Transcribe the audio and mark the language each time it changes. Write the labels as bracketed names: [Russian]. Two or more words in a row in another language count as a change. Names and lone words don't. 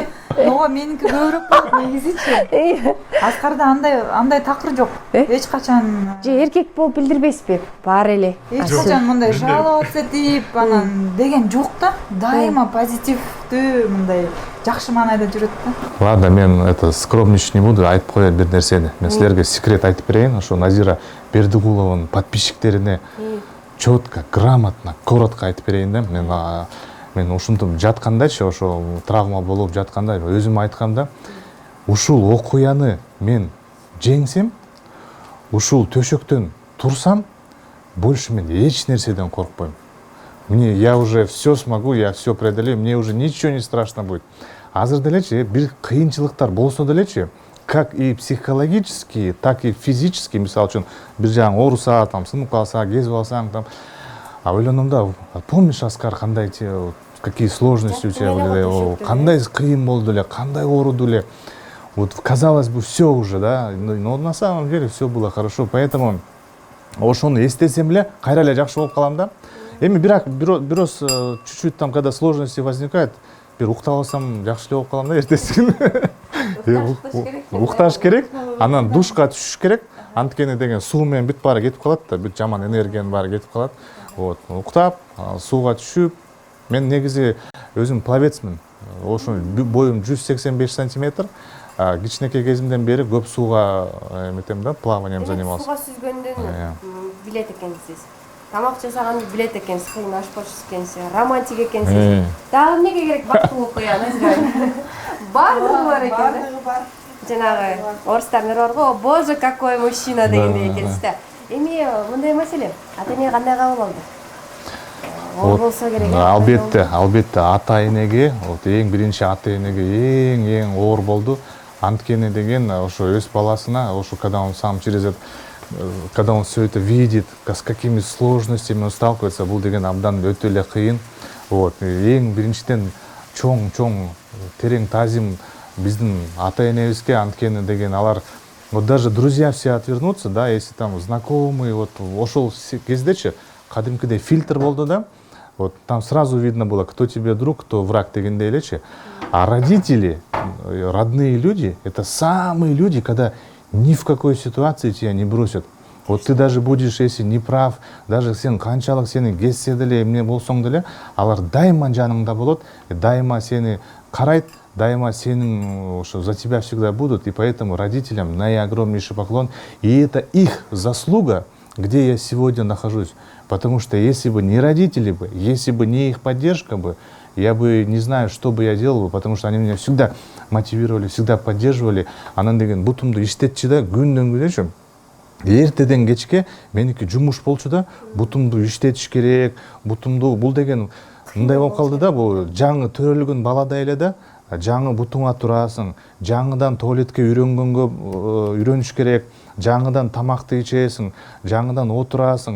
[Kyrgyz] Ооба, меники көбүрөөк болот негизичи. Аскарда андай такыр жок. Эч качан же эркек болуп билдирбейсизби? Бар эле. Эч качан мындай жаловаться этип, анан деген жок да. Дайыма позитивдүү, мындай жакшы маанайда жүрөт да. [Russian] Ладно, мен скромничать не буду, [Kyrgyz] айтып коеюн бир нерсени. Мен силерге секрет айтып берейин. Ошо Назира Бердигулованын подписчиктерине [Russian] четко, грамотно, коротко [Kyrgyz] айтып берейин да. Мен ушинтип жаткандачы, ошо травма болуп жатканда өзүм айткам да, ушул окуяны мен жеңсем, ушул төшөктөн турсам, больше мен эч нерседен коркпойм. [Russian] Я уже все смогу, я все преодолею, мне уже ничего не страшно будет. [Kyrgyz] Азыр делечи, бир кыйынчылыктар болсо делечи, [Russian] как и психологические, так и физические, [Kyrgyz] мисалы үчүн бир жагың ооруса, там сынып калса, кезип алсаң, там, ойлоном да, помнишь, Оскар, кандай [Russian] какие сложности у тебя были, [Kyrgyz] кандай кыйын болду эле, кандай ооруду эле. [Russian] Вот казалось бы, все уже, да, но на самом деле все было хорошо, поэтому [Kyrgyz] ошону эстесем эле кайра эле жакшы болуп калам да. Эми бирөөс [Russian] чуть-чуть там, когда сложности возникают, [Kyrgyz] бир уктап алсам жакшы эле болуп калам да эртеси күнү. Укташ керек, анан душка түшүш керек. Анткени деген суу менен бүт баары кетип калат да, бүт жаман энергиянын баары кетип калат. Вот, уктап, сууга түшүп, мен негизи өзүм пловецмин. Ошо боюм 185 сантиметр. Кичинекей кезимден бери көп сууга эметем да, [Russian] плаванием занимался. [Kyrgyz] Сууга сүзгөндөн билет экенсиз. Тамак жасаганды билет экенсиз, кыйын ашпоочусу экенсиз, романтик экенсиз. Дагы эмнеге керек бактылуу куя, Назира? Бардыгы бар экен да. Бардыгы бар. Жанагы орустардын бар го, [Russian] боже, какой мужчина [Kyrgyz] дегендей экенсиз да. Эми мындай маселе, ата эне кандай кабыл алды? оор болсо керек. Албетте ата энеге, вот эң биринчи ата энеге эң оор болду. Анткени деген ошо өз баласына, ошо [Russian] когда он сам когда он все это видит, с какими сложностями он сталкивается, [Kyrgyz] бул деген абдан өтө эле кыйын. Вот, эң биринчиден чоң терең тазим биздин ата энебизге, анткени деген алар [Russian] вот даже друзья все отвернутся, да, если там знакомые, [Kyrgyz] вот ошол кездечи кадимкидей фильтр болду да, [Russian] вот там сразу видно было, кто тебе друг, кто враг [Kyrgyz] дегендей элечи. [Russian] А родители, родные люди, это самые люди, когда ни в какой ситуации тебя не бросят. Вот ты даже будешь, если не прав, даже [Kyrgyz] сен канчалык сени кезсе деле, эмне болсоң деле, алар дайыма жаныңда болот, дайыма сени карайт, дайыма сенин [Russian] за тебя всегда будут, и поэтому родителям наиогромнейший поклон. И это их заслуга, где я сегодня нахожусь. Потому что если бы не родители бы, если бы не их поддержка бы, я бы не знаю, что бы я делал бы, потому что они меня всегда мотивировали, всегда поддерживали. [Kyrgyz] Анан деген бутумду иштетчи да, күндөн күнөчү. Эртеден кечке меники жумуш болчу да, бутумду иштетиш керек, бутумду бул деген мындай болуп калды да, бул жаңы төрөлгөн баладай эле да, жаңы бутуңа турасың, жаңыдан туалетке үйрөнүш керек, жаңыдан тамакты ичесиң, жаңыдан отурасың.